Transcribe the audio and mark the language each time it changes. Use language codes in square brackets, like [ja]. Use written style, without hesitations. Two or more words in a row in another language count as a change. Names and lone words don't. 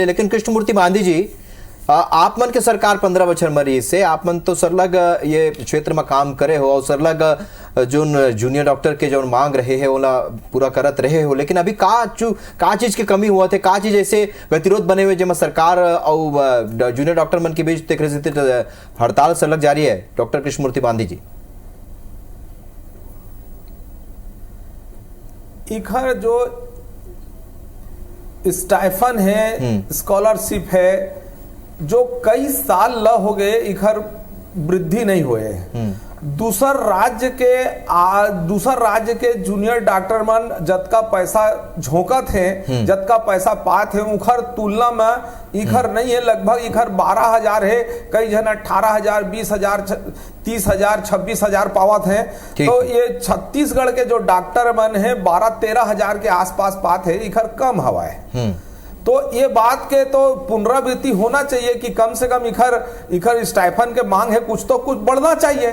[hne] लेकिन कृष्णमूर्ति बांदी जी, आप मन के सरकार 15 बछर मरी से आप मन तो सरलग ये क्षेत्र में काम करे हो और सरलग जो जूनियर डॉक्टर के जो मांग रहे हैं ओला पूरा करत रहे हो, लेकिन अभी का चीज की कमी हुआ थे, का चीज ऐसे गतिरोध बने हुए जिसमें सरकार और जूनियर डॉक्टर मन के बीच देख रहे हड़ताल सरलग जारी है। डॉक्टर कृष्णमूर्ति बांदी जी, इखर जो स्टाइफन है, स्कॉलरशिप है, जो कई साल ल हो गए इखर वृद्धि नहीं हुए। दूसर राज्य के जूनियर डॉक्टर मन जतका पैसा झोंकत है, जतका पैसा पात है, उखर तुलना में इखर नहीं है। लगभग इखर 12,000 है, कई जन 18,000, 20,000, 30,000, 26,000 पावत है। तो ये छत्तीसगढ़ के जो डॉक्टर मन है 12-13,000 के आसपास पात है, इखर कम हवा है। तो ये बात के तो पुनरावृत्ति होना चाहिए कि कम से कम इखर स्टाइफन के मांग है, कुछ तो कुछ बढ़ना चाहिए।